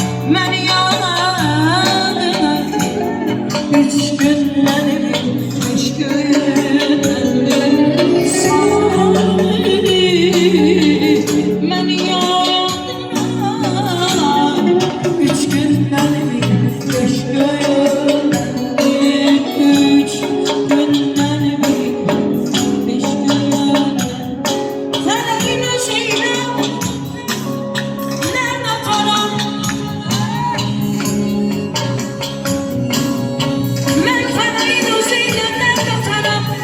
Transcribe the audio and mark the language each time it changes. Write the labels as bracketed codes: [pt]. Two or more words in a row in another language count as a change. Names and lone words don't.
[az] Mən yanına üç günlərim, üç günlərim sarılır. Mən yanına üç günlərim, üç günlərim, üç günlərim, beş günlərim. [tr] Feleğin özüyle nerede param? Ben feleğin özüyle nerede param?